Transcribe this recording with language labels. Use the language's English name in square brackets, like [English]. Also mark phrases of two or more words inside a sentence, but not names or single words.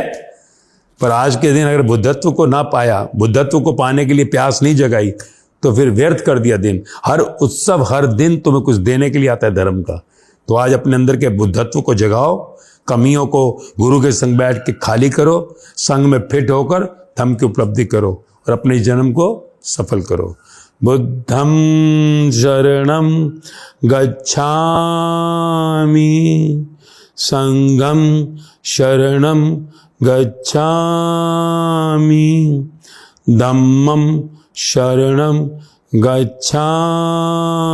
[Hindi] पर आज के दिन अगर बुद्धत्व को ना पाया, बुद्धत्व को पाने के लिए प्यास नहीं जगाई, तो फिर व्यर्थ कर दिया दिन। हर उत्सव, हर दिन तुम्हें कुछ देने के लिए आता है धर्म का। तो आज अपने अंदर के बुद्धत्व को जगाओ, कमियों को गुरु के संग बैठ के खाली करो, संग में फिट होकर धम्म की उपलब्धि करो और अपने जन्म को सफल करो। [Pali] बुद्धम शरणम गच्छामि, संगम शरणम गच्छामि, धम्मं शरणं गच्छामि।